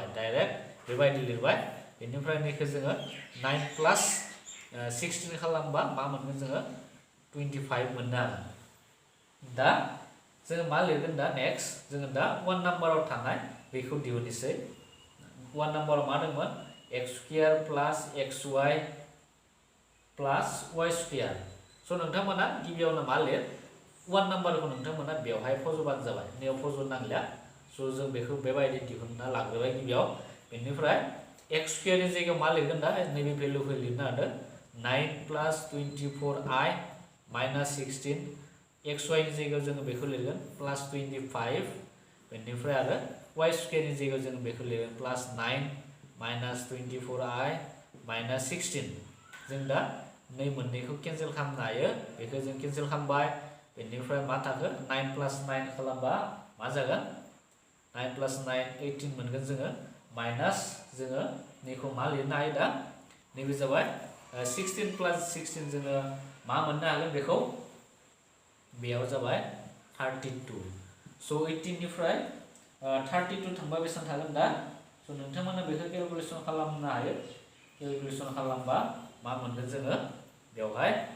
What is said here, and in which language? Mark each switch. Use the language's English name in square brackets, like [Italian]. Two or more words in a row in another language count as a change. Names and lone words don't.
[Bodo] डाइरेक्ट बेबायदि लिरबाय बेनिफ्राय नैखौ जोङो 9 प्लस 16 खालामबा मा मोनगोन जोङो 25 मोननो हागोन दा जोङो मा लिरगोन दा नेक्स्ट जोङो दा 1 नाम्बाराव थानाय बेखौ दिहुननोसै 1 नाम्बाराव मा दंमोन [English] x square plus xy plus y square [Bodo] स' नोंथांमोना गिबियावनो मा लिर 1 नाम्बारखौ नोंथांमोना बेवहाय फज'बानो जाबाय नैयाव फज'नो नांलिया स' जों बेखौ बेबायदि दिहुनना लाग्रोबाय गिबियाव बेनिफ्राय x स्क्वायरनि जायगायाव मा लिरगोन दा नैबे भेल्युखौ लिरनो हादो [English] 9 plus 24i minus 16 xy [Bodo] नि जायगायाव जोङो बेखौ लिरगोन प्लस 25 बेनिफ्राय आरो y स्क्वायरनि जायगायाव जोङो बेखौ लिरगोन प्लस 9 [English] minus 24i minus 16 [Bodo] जों दा नै मोननैखौ केन्सेल खालामनो हायो बेखौ जों केन्सेल खालामबाय बेनिफ्राय मा थाखो 9 प्लस 9 खालामबा मा जागोन 9 प्लस 9 18 मोनगोन जोङो माइनस जोङो नैखौ मा लिरनो हायो दा नैबे जाबाय 16 प्लस 16 जोङो मा मोननो हागोन बेखौ बेयाव जाबाय 32 स' 18 निफ्राय 32 थांबा बेसेबां थागोन दा स' नोंथांमोना बेखौ केलकुलेसन खालामनो हायो केलकुलेसन खालामबा मा मोनगोन जोङो बेवहाय